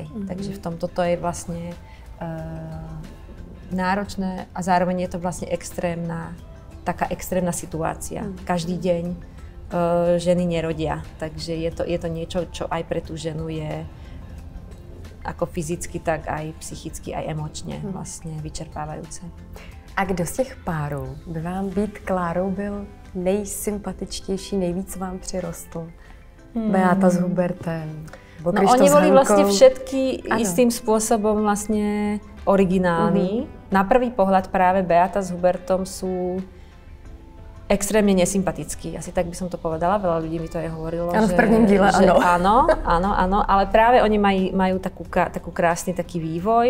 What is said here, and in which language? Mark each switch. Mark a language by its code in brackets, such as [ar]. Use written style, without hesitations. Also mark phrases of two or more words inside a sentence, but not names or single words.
[sk] Takže v tomto to je vlastne náročné a zároveň je to vlastne taká extrémna situácia. Každý deň ženy nerodia, takže je to niečo, čo aj pre tú ženu je ako fyzicky, tak aj psychicky, aj emočně vlastně vyčerpávajúce. [cs] A kdo z těch párů by vám být Klárou byl nejsympatičtější, nejvíc vám přirostl? Beáta s Hubertem, [sk] No oni boli vlastne všetky istým spôsobom vlastne originálni. Na prvý pohľad práve Beáta s Hubertom sú extrémne nesympatickí. Asi tak by som to povedala, veľa ľudí mi to aj hovorilo. [cs] Áno, v prvním díle áno. [sk] Áno, ale práve oni majú takú krásny taký vývoj.